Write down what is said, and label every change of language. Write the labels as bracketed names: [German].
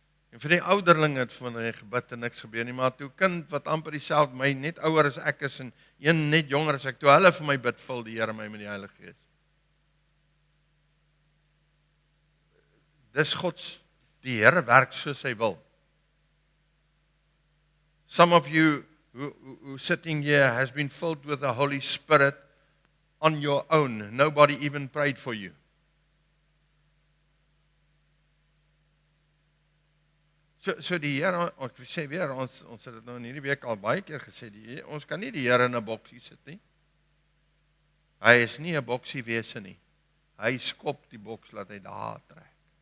[Afrikaans] En vir die ouderlinge het vir my gebid en niks gebeur nie, maar toe kind wat amper dieselfde, my net ouer as ek is en een net jonger as ek, toe hulle vir my bid, vul die Here my met die Heilige Gees. Dis die Here werk soos hy wil. [English] Some of you who sitting here has been filled with the Holy Spirit on your own. Nobody even prayed for you. [Afrikaans] So die Here, ek sê weer, ons het dit nou in hierdie week al baie keer gesê, ons kan nie die Here in 'n boksie sit nie. Hy is nie 'n boksie wese nie. Hy skop die boks, laat hy daar trek.